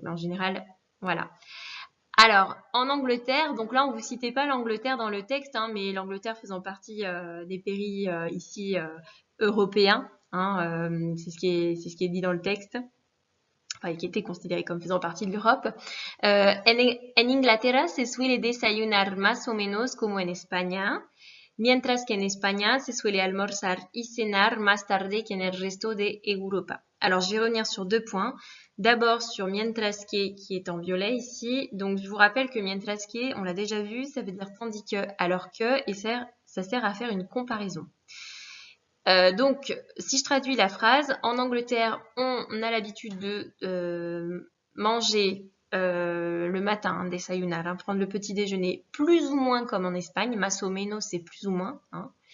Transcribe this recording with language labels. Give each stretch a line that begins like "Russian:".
French: Mais en général, voilà. Alors, en Angleterre, donc là, on vous citait pas l'Angleterre dans le texte, hein, mais l'Angleterre faisant partie des pays ici européens, hein, c'est ce qui est dit dans le texte, enfin, qui était considéré comme faisant partie de l'Europe.
Spanish: En Inglaterra se suele desayunar más o menos como en España, mientras que en España se suele almorzar y cenar más tarde que en el resto de Europa.
French: Alors, je vais revenir sur 2 points. D'abord sur mientras que, qui est en violet ici. Donc, je vous rappelle que mientras que, on l'a déjà vu, ça veut dire tandis que, alors que, et ça sert à faire une comparaison. Donc, si je traduis la phrase, en Angleterre, on a l'habitude de manger le matin, hein, desayunar, hein, prendre le petit déjeuner plus ou moins comme en Espagne,
Spanish: más o menos
French: c'est plus ou moins, hein.